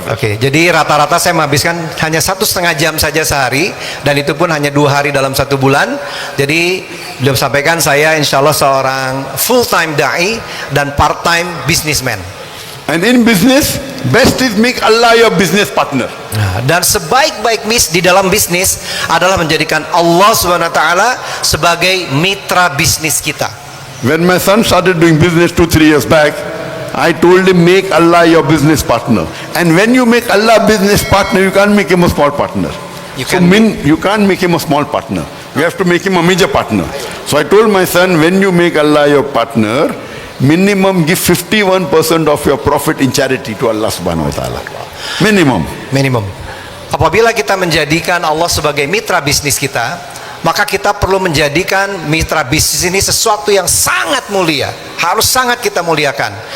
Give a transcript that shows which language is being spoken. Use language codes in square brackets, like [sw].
[id] Oke, jadi rata-rata saya menghabiskan hanya 1,5 jam saja sehari, dan itu pun hanya 2 hari dalam 1 bulan. Jadi beliau sampaikan saya insya Allah seorang full-time da'i dan part-time businessman. [en] And in business, best is make Allah your business partner. [id] Nah, dan sebaik-baik di dalam bisnis adalah menjadikan Allah SWT sebagai mitra bisnis kita. [en] When my son started doing business 2-3 years back, I told him, make Allah your business partner. And when you make Allah business partner, you can't make him a small partner. You can't make him a small partner. You have to make him a major partner. So I told my son, when you make Allah your partner, minimum give 51% of your profit in charity to Allah subhanahu wa ta'ala. Minimum. Minimum. [id] Apabila kita menjadikan Allah sebagai mitra bisnis kita, maka kita perlu menjadikan mitra bisnis ini sesuatu yang sangat mulia, harus sangat kita muliakan.